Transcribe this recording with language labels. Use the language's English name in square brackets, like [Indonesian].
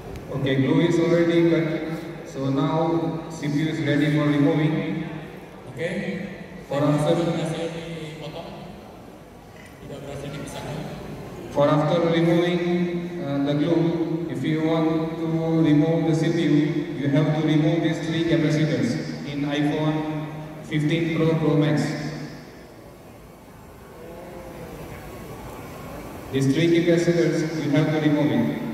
[English] Okay, glue is already cut. So now CPU is ready for removing. Oke, For after [Indonesian] berhasil dipotong, tidak berhasil dipisahkan. [English] For after removing the glue, if you want to remove the CPU, you have to remove these three capacitors in iPhone 15 Pro Max. These three capacitors you have to remove it.